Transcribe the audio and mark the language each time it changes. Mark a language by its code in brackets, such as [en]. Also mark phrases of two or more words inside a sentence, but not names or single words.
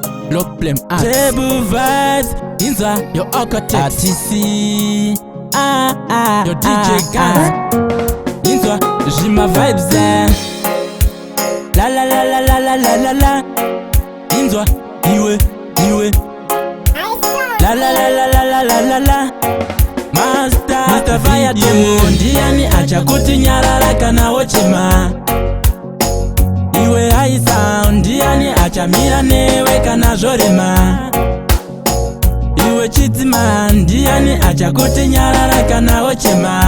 [en] Lock Blame Arts. Table vibes, Inza, your architect. RTC, your DJ Guns. Inza, Jima vibes, la la la la la la la la la. Inza, iwe. La la la la la la la la la. [sn] Master Fire Tembo ndiani acha kuti nyarara kana wochema. Iwe [en] high sound [sn] ndiani acha mira newe kana zvorema. Iwe chidzima ndiani acha kuti nyarara kana wochema.